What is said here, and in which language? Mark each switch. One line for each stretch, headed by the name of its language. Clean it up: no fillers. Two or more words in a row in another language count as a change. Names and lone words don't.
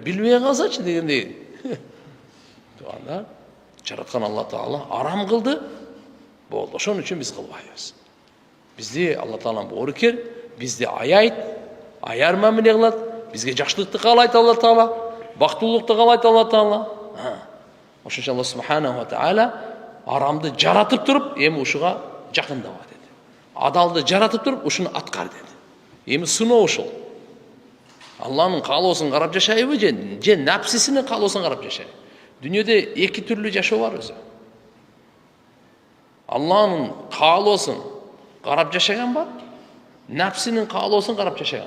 Kyrgyz: Билбей калсачы дегендей. Туганда жараткан Алла Таала арам кылды. Болду. Ошон үчүн биз кылбайбыз. Бизди Алла Тааланын боорукер, бизди аяйт, аяр мамиле кылат, бизге жакшылыкты каалайт Алла Таала, бактылуулукту каалайт Алла Таала. Ошончо
Arabic: الله سبحانه وتعالى
Kyrgyz: арамды жаратып туруп, эми ушуга жакындаба деди. Адалды жаратып туруп, ушуну аткар деди. Эми сыноо ушул. Алланын каалоосун карап жашайбы же напсисинин каалоосун карап жашайбы? Дүйнөдө эки түрлүү жашоо бар өзү. Алланын каалоосун карап жашаган бар, напсинин каалоосун карап жашаган.